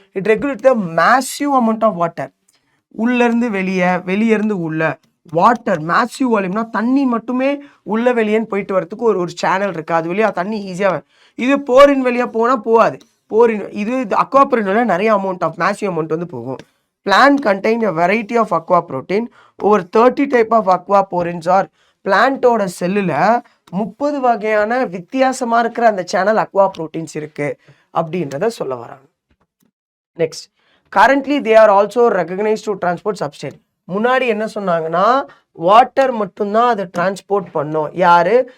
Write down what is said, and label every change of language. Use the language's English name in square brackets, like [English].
[English] It regulate the massive amount of water. [Tamil] உள்ளேருந்து வெளியேருந்து உள்ள water massive வால்யூம்னா தண்ணி மட்டுமே உள்ள வெளியேன்னு போயிட்டு வரதுக்கு ஒரு சேனல் இருக்குது, அது வழியாக தண்ணி ஈஸியாக. இது போரின் வழியாக போனால் போகாது. இது அக்வாபோரின் வழியாக நிறைய மேசிவ் அமௌண்ட் வந்து போகும். [English] plant contain a variety of aqua protein. Over 30 type of aquaporins are [Tamil] பிளான்ட்டோட செல்லுல 30 வகையான வித்தியாசமா இருக்கிற அந்த சேனல் அக்வா ப்ரோட்டீன்ஸ் இருக்கு அப்படின்றத சொல்ல வராங்க. [English] Next, currently they are also recognised to transport substrate. [Tamil] முன்னாடி என்ன சொன்னாங்கன்னா வாட்டர் மட்டும்தான் அதை டிரான்ஸ்போர்ட் பண்ணும். யாரு?